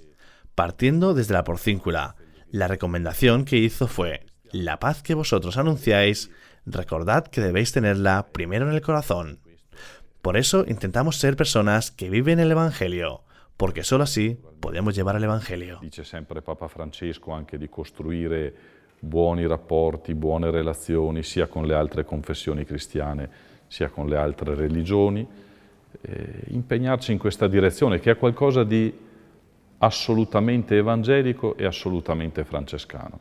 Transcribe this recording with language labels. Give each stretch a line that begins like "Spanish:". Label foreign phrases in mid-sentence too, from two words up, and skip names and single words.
Spanish: Partiendo desde la Porcíncula, la recomendación que hizo fue: la paz que vosotros anunciáis, recordad que debéis tenerla primero en el corazón. Por eso intentamos ser personas que viven el Evangelio, porque solo así podemos llevar el Evangelio.
Italian: Dice sempre Papa Francesco anche di costruire buoni rapporti, buone relazioni sia con le altre confessioni cristiane sia con le altre religioni, impegnarci in questa direzione che è qualcosa di assolutamente evangelico e assolutamente francescano.